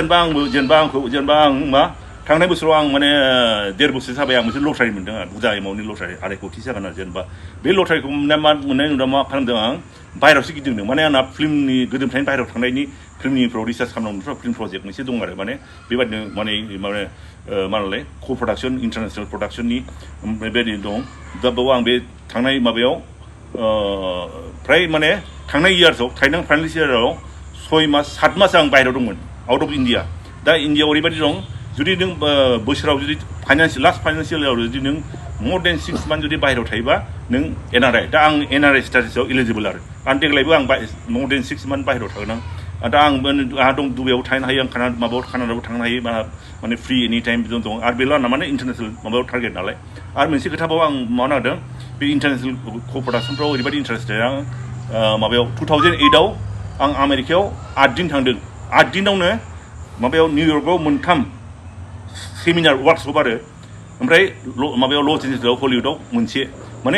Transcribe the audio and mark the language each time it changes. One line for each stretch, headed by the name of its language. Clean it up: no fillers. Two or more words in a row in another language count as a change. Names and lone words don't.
Bodo: जेनेबा आं मा थांनाय बोसोराव आं माने 1.5 बोसोर जाबाय आं मोनसे लटारि मोनदों आरो बुरजा एमाउन्टनि लटारि 2.5 कोटि जागोन आरो जेनेबा बे लटारिखौ मोननाय नुदों मा खालामदों आं बाहेरायावसो गिदिंदों माने आंना फिल्मनि गोदोनिफ्रायनो बाहेरायाव थांनायनि फिल्मनिफ्राव रिसार्च खालामनांगौ
English: film project
Bodo: मोनसे दं आरो माने बेबायदिनो माने मा होनलाय
English: co production international production
Bodo: बेबायदि दं दा बेयाव आं बे थांनाय माबायाव फ्राय माने थांनाय इयार्सआव थांनाय
English: financial year
Bodo: 7 मास आं बाहेरायाव दंमोन
English: out of India
Bodo: दा इन्डियाआव ओरैबायदि दं जुदि नों बोसोराव जुदि
English: last financial year
Bodo: जुदि नों
English: more than 6 months
Bodo: जुदि बाहेरायाव थायोबा नों एनआरआइ दा आं
English: NRI status
Bodo: इलिजिबोल आरो देग्लायबो आं
English: more than 6 months
Bodo: बाहेरायाव थागोन आं दा आंहा दं दुबाइयाव थानो हायो आं कानाडायाव थांनो हायो माने
English: free any time
Bodo: दं आरो बेल' आंना माने इन्टारनेसनेल माबायाव टारगेट नालाय आरो मोनसे खोथाबाव आं मावनो नागिरदों बे
English: international co production
Bodo: ओरैबायदि इन्टारेस्टेड आं माबायाव 2008आव आं आमेरिकायाव 8 दिन थांदों 8 दिनावनो माबायाव निउयर्कआव 3
English: seminar workshop
Bodo: आरो ओमफ्राय माबायाव लस एन्जेल्सआव हलिउडआव मोनसे माने